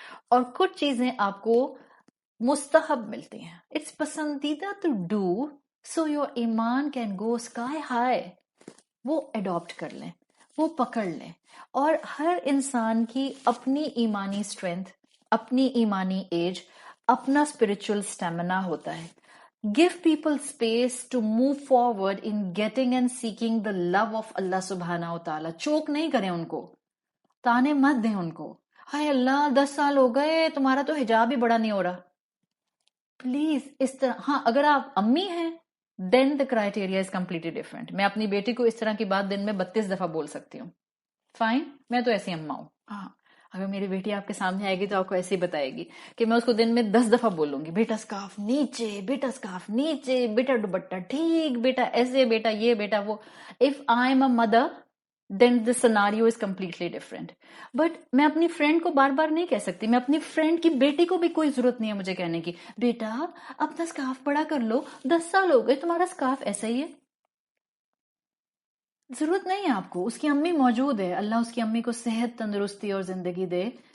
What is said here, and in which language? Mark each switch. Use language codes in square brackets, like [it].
[ur] اور کچھ چیزیں آپ کو مستحب ملتی ہیں, [en] It's پسندیدہ to do so your ایمان can go sky high. [ur] وہ اڈاپٹ کر لیں, وہ پکڑ لیں. اور ہر انسان کی اپنی ایمانی اسٹرینتھ, اپنی ایمانی ایج, اپنا اسپرچل اسٹیمنا ہوتا ہے. [en] Give people space to move forward in getting and seeking the love of Allah subhanahu wa ta'ala. [ur] چوک نہیں کریں ان کو, تانے مت دیں ان کو, ہائے اللہ 10 سال ہو گئے تمہارا تو حجاب ہی بڑا نہیں ہو رہا. پلیز اس طرح. ہاں اگر آپ امی ہیں [en] then the criteria is completely different. [ur] میں اپنی بیٹی کو اس طرح کی بات دن میں 32 دفعہ بول سکتی ہوں, فائن, میں تو ایسی اماں ہوں. ہاں اگر میری بیٹی آپ کے سامنے آئے گی تو آپ کو ایسے ہی بتائے گی کہ میں اس کو دن میں 10 دفعہ بولوں گی, بیٹا اسکارف نیچے, بیٹا اسکارف نیچے, بیٹا دوپٹہ ٹھیک, بیٹا ایسے, بیٹا یہ, بیٹا وہ. [en] If I am a mother then the scenario is completely different. [ur] But میں اپنی فرینڈ کو بار بار نہیں کہہ سکتی, میں اپنی فرینڈ کی بیٹی کو بھی کوئی ضرورت نہیں ہے مجھے کہنے کی بیٹا اپنا اسکارف بڑا کر لو, 10 سال ہو گئے تمہارا اسکارف ایسا ہی ہے. ضرورت نہیں ہے آپ کو. اس کی امی موجود ہے, اللہ اس کی امی کو صحت, تندرستی اور زندگی دے.